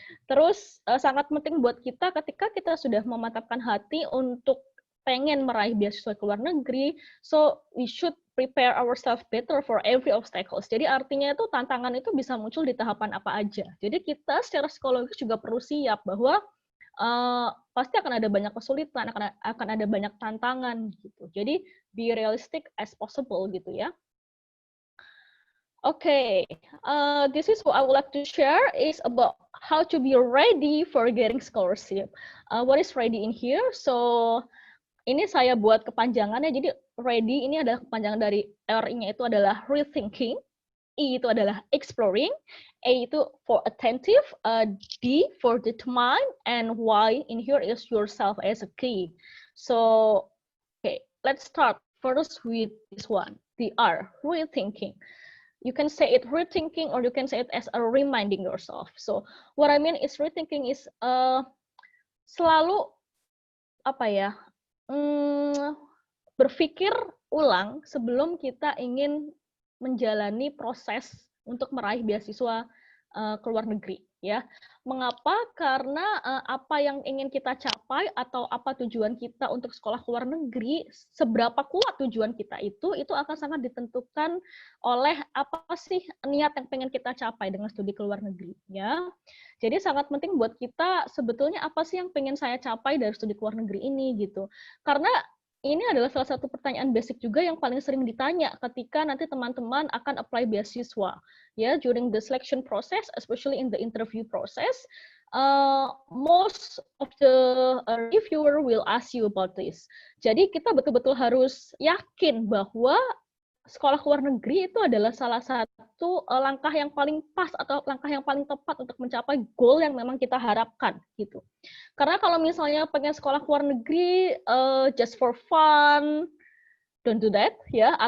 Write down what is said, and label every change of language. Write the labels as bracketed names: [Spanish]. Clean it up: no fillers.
[Indonesian] Terus sangat penting buat kita ketika kita sudah memantapkan hati untuk pengen meraih beasiswa ke luar negeri, [English] so we should prepare ourselves better for every obstacles. [Indonesian] Jadi artinya itu tantangan itu bisa muncul di tahapan apa aja. Jadi kita secara psikologis juga perlu siap bahwa pasti akan ada banyak kesulitan, akan ada banyak tantangan gitu. [English] Jadi be realistic as possible gitu ya. Okay, this is what I would like to share is about how to be ready for getting scholarship. What is ready in here? [Indonesian] So ini saya buat kepanjangannya. Jadi ready ini adalah kepanjangan dari R-nya itu adalah rethinking, E itu adalah exploring, A itu for attentive, D for determine, [English] and Y in here is yourself as a key. So okay, let's start first with this one, the R, rethinking. You can say it rethinking or you can say it as a reminding yourself. So what I mean is rethinking is [Indonesian] selalu apa ya, berpikir ulang sebelum kita ingin menjalani proses untuk meraih beasiswa ke luar negeri ya. Mengapa? Karena apa yang ingin kita capai atau apa tujuan kita untuk sekolah ke luar negeri, seberapa kuat tujuan kita itu akan sangat ditentukan oleh apa sih niat yang pengen kita capai dengan studi ke luar negeri ya. Jadi sangat penting buat kita sebetulnya apa sih yang pengen saya capai dari studi ke luar negeri ini gitu. Karena ini adalah salah satu pertanyaan basic juga yang paling sering ditanya ketika nanti teman-teman akan apply beasiswa. [English] Ya, during the selection process, especially in the interview process, most of the reviewer will ask you about this. [Indonesian] Jadi kita betul-betul harus yakin bahwa sekolah ke luar negeri itu adalah salah satu langkah yang paling pas atau langkah yang paling tepat untuk mencapai goal yang memang kita harapkan gitu. Karena kalau misalnya pengen sekolah ke luar negeri [English] just for fun, don't do that [Indonesian] ya.